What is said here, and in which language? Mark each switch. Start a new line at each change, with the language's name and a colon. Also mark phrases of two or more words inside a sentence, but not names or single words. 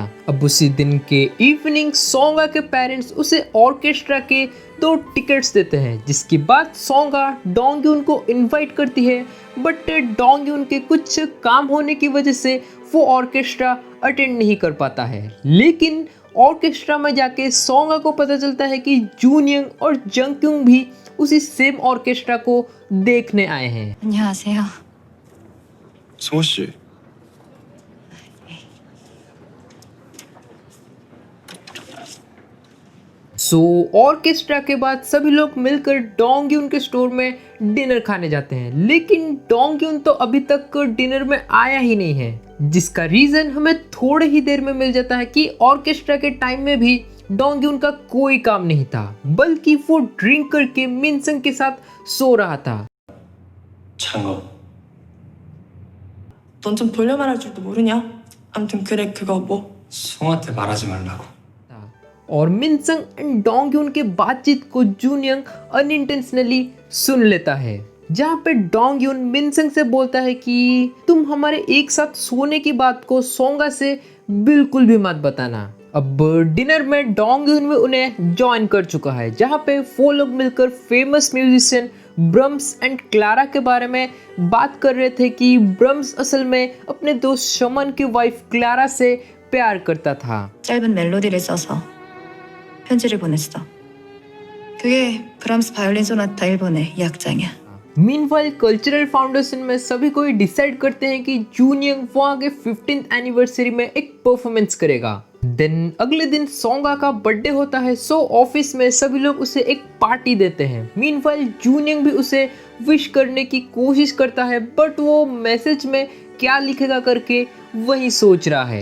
Hindi: अब उसी दिन के इवनिंग सोंगा के पेरेंट्स उसे ऑर्केस्ट्रा के 2 टिकट्स देते हैं, जिसके बाद सोंगा डोंगयून को इनवाइट करती है, बट डोंगयून के कुछ काम होने की वजह से वो
English: orchestra attend
Hindi: नहीं कर पाता है। लेकिन ऑर्केस्ट्रा में जाके सोंगा को पता चलता है कि जूनियंग और जंगक्यूंग भी उसी
English: same orchestra
Hindi: को देखने आए हैं।
Korean: 안녕하세요. 승호 씨.
Hindi: ऑर्केस्ट्रा के बाद सभी लोग मिलकर डोंगयून के स्टोर में डिनर खाने जाते हैं, लेकिन डोंगयून तो अभी तक डिनर में आया ही नहीं है, जिसका रीजन हमें थोड़े ही देर में मिल जाता है कि ऑर्केस्ट्रा के टाइम में भी डोंगयून का कोई काम नहीं था, बल्कि वो ड्रिंक करके मिनसंग के साथ सो रहा था।
Korean: 장어. 넌 좀 돌려 말할 줄도 모르냐? 아무튼 그래 그거 뭐. 성한테 말하지 말라고.
Hindi: और मिनसंग एंड डोंगयून के बातचीत को जूनियंग अनइंटेंशनली सुन लेता है, जहाँ पे डोंगयून मिनसंग से बोलता है कि तुम हमारे एक साथ सोने की बात को सोंगा से बिल्कुल भी मत बताना। अब डिनर में डोंगयून भी उन्हें ज्वाइन कर चुका है, जहाँ पे वो लोग मिलकर
English: famous musician
Hindi: ब्रम्स एंड क्लारा के बारे में बात कर रहे थे कि ब्रम्स असल में अपने दोस्त शमन की वाइफ क्लारा से प्यार करता था।
Korean: 짧은 멜로디를 써서 편지를 보냈어. 그게 브람스 바이올린 소나타 1번의 이 악장이야.
English: meanwhile cultural foundation
Hindi: में सभी कोई डिसाइड करते हैं कि जूनियंग वहाँ के 15th एनिवर्सरी में एक परफॉर्मेंस करेगा। देन अगले दिन सोंगा का बर्थडे होता है, ऑफिस में सभी लोग उसे एक पार्टी देते हैं। मीनवाइल जूनियंग भी उसे विश करने की कोशिश करता है, बट वो मैसेज में क्या लिखेगा करके वही सोच रहा है।